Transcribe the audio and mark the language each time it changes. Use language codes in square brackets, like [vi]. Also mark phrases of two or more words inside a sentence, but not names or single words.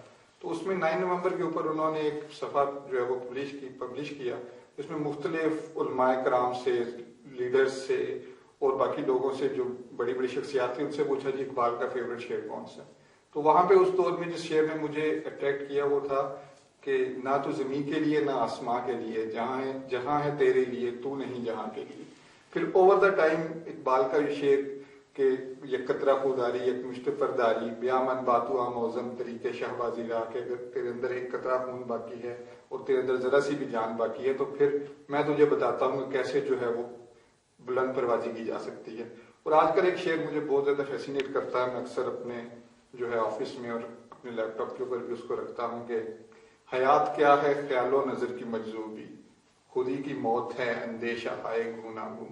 [ur] تو اس میں 9 نومبر کے اوپر انہوں نے ایک صفحہ جو ہے وہ پبلش کیا، اس میں مختلف علماء کرام سے، لیڈرز سے اور باقی لوگوں سے جو بڑی بڑی شخصیات تھیں ان سے پوچھا جی اقبال کا فیوریٹ شعر کون سا. تو وہاں پہ اس دور میں جس شعر نے مجھے اٹریکٹ کیا وہ تھا کہ نہ تو زمین کے لیے نہ آسماں کے لیے، جہاں ہے تیرے لیے تو نہیں جہاں کے لیے. پھر [en] over the time [ur] اقبال کا یہ شعر کہ [fa] یک قطرہ خوداری یک مشت پرداری، بیامن باتو موزم طریقے شہبازی راہ کے، [ur] اگر تیرے اندر ایک قطرہ خون باقی ہے اور تیرے اندر ذرا سی بھی جان باقی ہے تو پھر میں تجھے بتاتا ہوں کہ کیسے جو ہے وہ بلند پروازی کی جا سکتی ہے. اور آج کل ایک شعر مجھے بہت زیادہ فیسینیٹ کرتا ہے، میں اکثر اپنے جو ہے آفس میں اور اپنے لیپ ٹاپ کے اوپر بھی اس کو رکھتا ہوں کہ حیات کیا ہے خیال و نظر کی مجذوبی، خودی کی موت ہے اندیشہ ہائے گونا گوں.